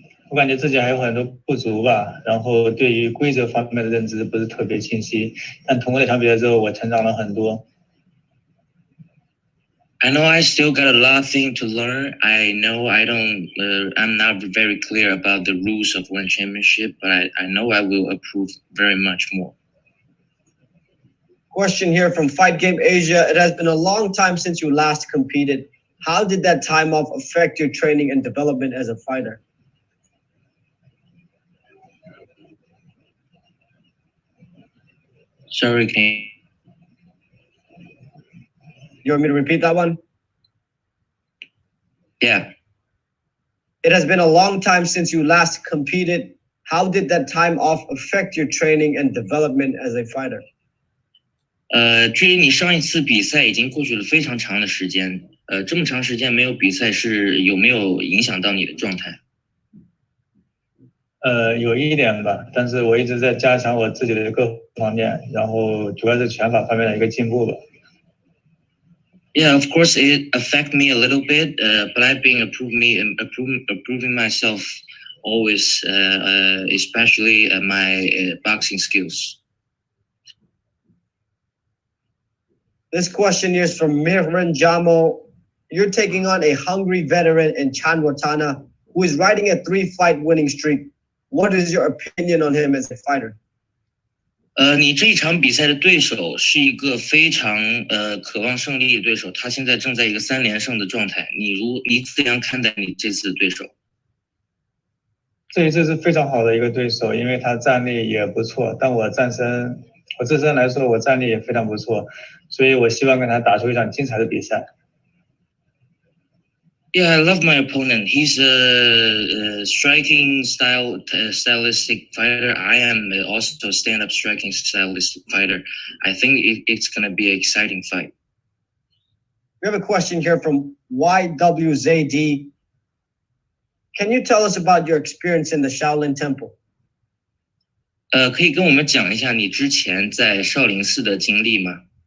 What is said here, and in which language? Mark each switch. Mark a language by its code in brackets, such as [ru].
[zh] 我感觉自己还有很多不足吧，然后对于规则方面的认知不是特别清晰，但通过那场比赛之后，我成长了很多。 [en] I know I still got a lot of things to learn. I know I'm not very clear about the rules of one championship, but I know I will improve very much more. Question here from Fight Game Asia. It has been a long time since you last competed. How did that time off affect your training and development as a fighter? Sorry, can You want me to repeat that one? Yeah. It has been a long time since you last competed. How did that time off affect your training and development as a fighter? [zh] 距离你上一次比赛已经过去了非常长的时间。这么长时间没有比赛，有没有影响到你的状态？有一点吧，但是我一直在加强我自己的各方面，然后主要是拳法方面的一个进步吧。 [en] Yeah, of course it affect me a little bit, but I've been improving myself always, especially my boxing skills. This question is from Mirren Jamo. You're taking on a hungry veteran in Chan Watana, who is riding a 3-fight winning streak. What is your opinion on him as a fighter? [zh] 你这一场比赛的对手是一个非常渴望胜利的对手，他现在正在一个3连胜的状态。你怎样看待你这次的对手？这一次是非常好的一个对手，因为他战力也不错，但我自身来说，我战力也非常不错，所以我希望跟他打出一场精彩的比赛。 [en] Yeah, I love my opponent. He's a striking stylistic fighter. I am also a stand-up striking stylistic fighter. I think it's going to be an exciting fight. We have a question here from YWZD. Can you tell us about your experience in the Shaolin Temple? [zh] 可以跟我们讲一下你之前在少林寺的经历吗？